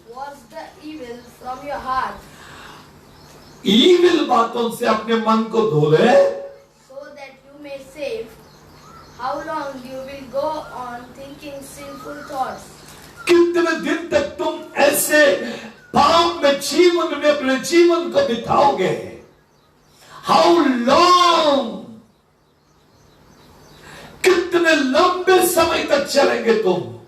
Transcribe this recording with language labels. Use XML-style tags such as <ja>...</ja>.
<en>was the evil from your heart,</en> <hi>evil बातों से अपने मन को धो ले,</hi> <en>so that you may save. How long you will go on thinking sinful thoughts?</en> <hi>कितने दिन तक तुम ऐसे पाप में, जीवन में अपने जीवन को बिताओगे?</hi> <en>How long,</en> <hi>कितने लंबे समय तक चलेंगे तुम?</hi>